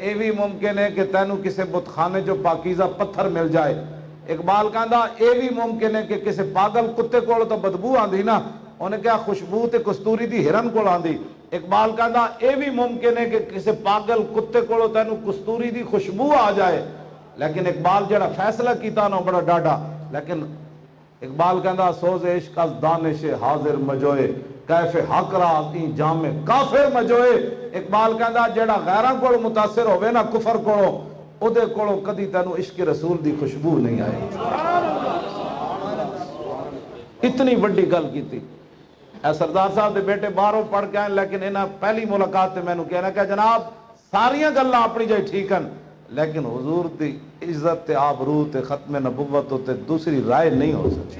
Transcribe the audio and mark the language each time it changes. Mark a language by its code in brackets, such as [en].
[pa] اے بھی ممکن ہے کہ تینوں کسے بت خانے جو پاکیزہ پتھر مل جائے. اقبال کہندا اے بھی ممکن ہے کہ کسے پاگل کتے کول تو بدبو آندی نا, انہیں کہا خوشبو تے کستوری دی ہرن کول آندی. اقبال کہندا اے بھی ممکن ہے کہ کسے پاگل کتے کولو تینوں کستوری دی خوشبو آ جائے. لیکن اقبال جڑا فیصلہ کیتا نا بڑا ڈاڈا. لیکن اقبال کہندا [fa] سوز عشق از دانش حاضر مجوئے, کیف حق را این جام کافر مجوئے. [pa] اقبال کہندا جڑا غیراں کول متاثر ہوئے نا کفر کولو, او دے کولو کدی تینوں عشق رسول دی خوشبو نہیں آئی. اتنی بڑی گل کیتی. اے سردار صاحب دے بیٹے باہروں پڑھ کے آئے, لیکن انہاں پہلی ملاقات تے مینوں کہنا کہ جناب ساریاں گلاں اپنی جائے ٹھیک ہیں, لیکن حضور دی عزت تے آبرو تے ختم نبوت تے دوسری رائے نہیں ہو سکتی.